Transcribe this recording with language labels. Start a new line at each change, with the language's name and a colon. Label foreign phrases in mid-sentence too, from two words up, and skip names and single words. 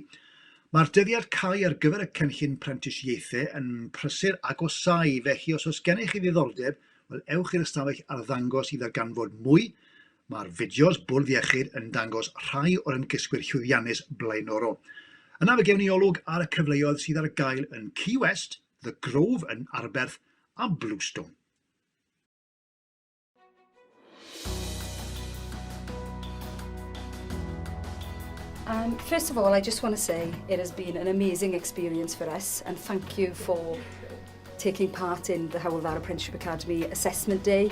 Welsh: Mae'r dyddiad cau ar gyfer y cynllun prentisiaethau yn prysur agosau, felly os oes gennych chi ddiddordeb, wel ewch i'r ystafell ar ddangos i ddarganfod mwy. Mae'r fideos Bwrdd Iechyd yn dangos rhai o'r ymgysgwyr llwyddiannus blaenorol. Yna fe gewn ni olwg ar y cyfleoedd sydd ar y gael yn Key West, The Grove yn Arberth a Bluestone.
English: First of all, I just want to say it has been an amazing experience for us, and thank you for taking part in the Hywel Dda Apprenticeship Academy Assessment Day.